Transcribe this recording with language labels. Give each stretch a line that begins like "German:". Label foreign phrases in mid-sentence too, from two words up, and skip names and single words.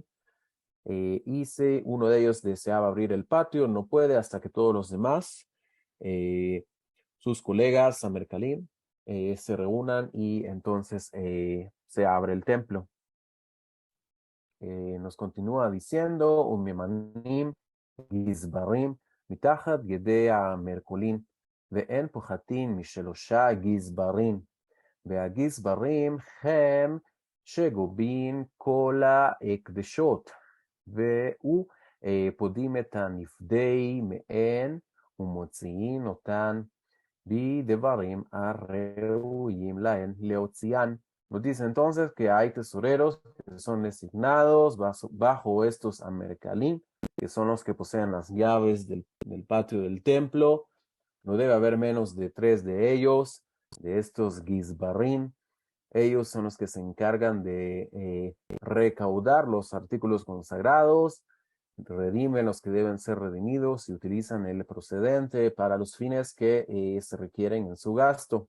Spanish: Y si uno de ellos deseaba abrir el patio, no puede hasta que todos los demás, sus colegas amercalín, se reúnan y entonces se abre el templo. Nos continúa diciendo,
Hebrew: וממנים גזברים, מתחת ידי המרקולין, ואין פוחתים משלושה גזברים, והגזברים הם שגובים כל ההקדשות, והוא פודים את הנפדי מהן ומוציאים אותן בדברים הראויים להן להוציאן.
Spanish: Nos dice entonces que hay tesoreros que son designados bajo estos amercalim, que son los que poseen las llaves del patio del templo. No debe haber menos de 3 de ellos, de estos gizbarim. Ellos son los que se encargan de recaudar los artículos consagrados, redimen los que deben ser redimidos y utilizan el procedente para los fines que se requieren en su gasto.